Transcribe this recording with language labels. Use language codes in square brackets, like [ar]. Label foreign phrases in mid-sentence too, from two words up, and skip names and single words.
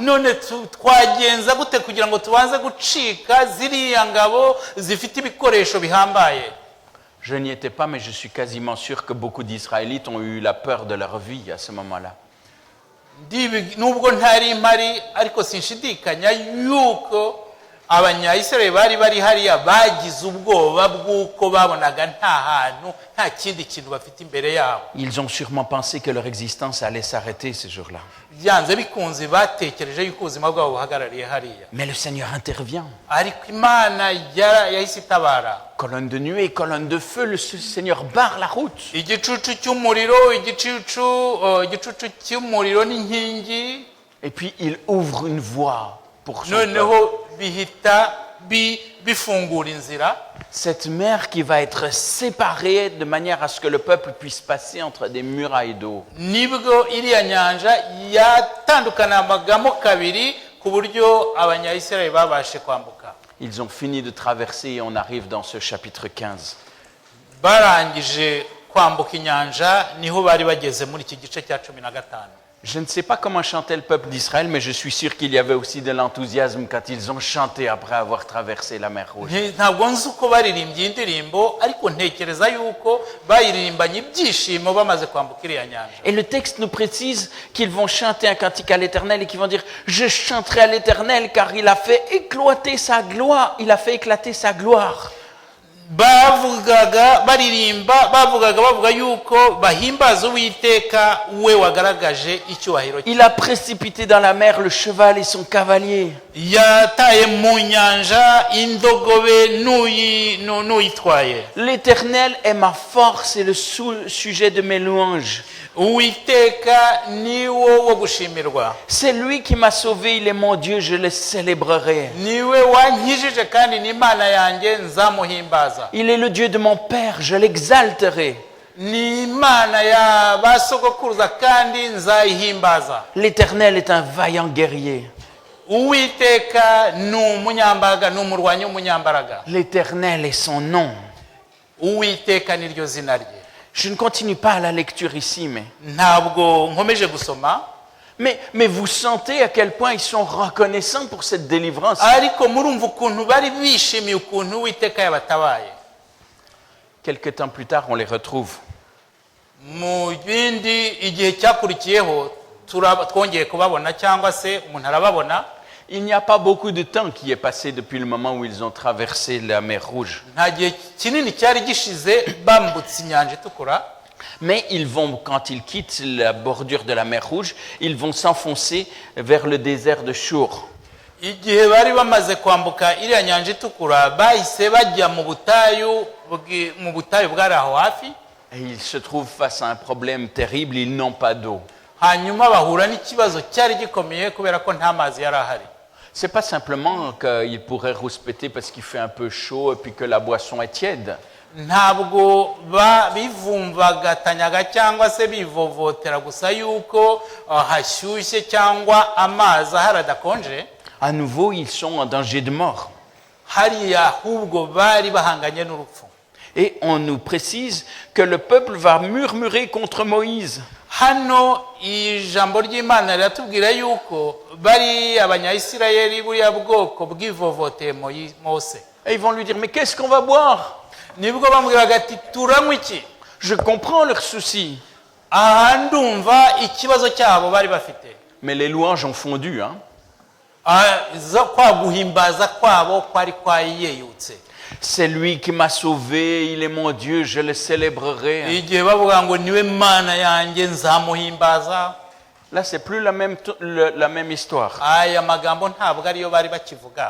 [rw] None twagenza gute kugira ngo tubanze gucika ziriya ngabo zifite ibikoresho bihambaye? [fr] Je n'y étais pas, mais je suis quasiment sûr que beaucoup d'Israélites ont eu la peur de leur vie à ce moment-là. [rw] Nubwo ntari mpari ariko sinshidikanya yuko Abanyayisiraheli bari hariya bagize ubwoba bw'uko babonaga nta hantu nta kindi kintu bafite imbere yabo. [fr] Ils ont sûrement pensé que leur existence allait s'arrêter ce jour-là. [rw] Byanze bikunze batekereje yuko ubuzima bwabo buhagarariye hariya. [fr] Mais le Seigneur intervient. [rw] Ariko Imana yahise itabara. [fr] Colonne de nuée, colonne de feu, le Seigneur barre la route. [rw] Igicucu cy'umuriro, igicucu cy'umuriro n'inkingi. [fr] Et puis il ouvre une voie pour son [rw] Noneho [fr] peuple. [rw] bihita bifungura inzira. [fr] Cette mer qui va être séparée de manière à ce que le peuple puisse passer entre des murailles d'eau. [rw] Nibwo iriya nyanja yatandukanamagamo kabiri ku buryo Abanyayisiraheli babashe kwambuka. [fr] Ils ont fini de traverser et on arrive dans ce chapitre 15. [rw] Barangije kwambuka inyanja niho bari bageze muri iki gice cya 15. [fr] Je ne sais pas comment chantait le peuple d'Israël, mais je suis sûr qu'il y avait aussi de l'enthousiasme quand ils ont chanté après avoir traversé la mer Rouge. [rw] Ntabwo nzi uko baririmbye indirimbo ariko ntekereza yuko bayiririmbanye ibyishimo bamaze kwambuka iriya nyanja. [fr] Et le texte nous précise qu'ils vont chanter un cantique à l'Éternel et qu'ils vont dire « Je chanterai à l'Éternel car il a fait éclater sa gloire. Il a fait éclater sa gloire. » [rw] bavuga yuko bahimbaza Uwiteka we wagaragaje icyubahiro cye. [fr] Il a précipité dans la mer le cheval et son cavalier. [rw] Yataye mu nyanja indogobe n'uyitwaye. [fr] L'Éternel est ma force et le sujet de mes louanges. [rw] Uwiteka niwo wo gushimirwa. [fr] C'est lui qui m'a sauvé, il est mon Dieu, je le célébrerai. [rw] Niwe wankijije kandi ni Imana yanjye nzamuhimbaza. [fr] Il est le Dieu de mon père, je l'exalterai. [rw] Ni Imana ya basogokuruza kandi nzayihimbaza. [fr] L'Éternel est un vaillant guerrier. [rw] Uwiteka ni umunyambaraga, ni umurwanyi w'umunyambaraga. [fr] L'Éternel est son nom. [rw] Uwiteka niryo zina rye. [fr] Je ne continue pas la lecture ici, [rw] ntabwo nkomeje gusoma [fr] mais vous sentez à quel point ils sont reconnaissants pour cette délivrance. [rw] ariko murumva ukuntu bari bishimiye ukuntu Uwiteka yabatabaye. [fr] Quelques temps plus tard, on les retrouve. [rw] Mu bindi igihe cyakurikiyeho twongeye kubabona cyangwa se umuntu arababona. [fr] Il n'y a pas beaucoup de temps qui est passé depuis le moment où ils ont traversé la mer Rouge. [rw] Nta gihe kinini cyari gishize bambutse inyanja itukura. [fr] Mais ils vont, quand ils quittent la bordure de la mer Rouge, ils vont s'enfoncer vers le désert de Chour. [rw] Igihe bari bamaze kwambuka iriya nyanja itukura bahise bajya mu butayu bwari aho hafi. [fr] Et ils se trouvent face à un problème terrible, ils n'ont pas d'eau. [rw] Hanyuma bahura n'ikibazo cyari gikomeye kubera ko nta mazi yari ahari. [fr] C'est pas simplement qu'ils pourraient rouspéter parce qu'il fait un peu chaud et puis que la boisson est tiède. [rw] Ntabwo bivumvagatanyaga cyangwa se bivovotera gusa yuko hashyushye cyangwa amazi ahari adakonje. [fr] À nouveau, ils sont en danger de mort. [rw] Hariya ahubwo bari bahanganye n'urupfu. [fr] Et on nous précise que le peuple va murmurer contre Moïse. [rw] Hano ijambo ry'Imana riratubwira yuko bari abanyayisirayeli buriya bwoko bwivovoteye Mose. [fr] Et ils vont lui dire, mais qu'est-ce qu'on va boire? [rw] Nibwo bamubwiraga ati turanywa iki? [fr] Je comprends leurs soucis. [rw] Aha ndumva ikibazo cyabo bari bafite. [fr] Mais les louanges ont fondu. [rw] Kwa guhimbaza kwabo kwari kwayeyutse. [fr] C'est lui qui m'a sauvé, il est mon Dieu, je le célébrerai. [rw] Igihe bavuga ngo niwe Mana yanjye nzamuhimbaza. [fr] Là, c'est plus la même histoire. [rw] Aya magambo ntabwo ariyo bari bakivuga.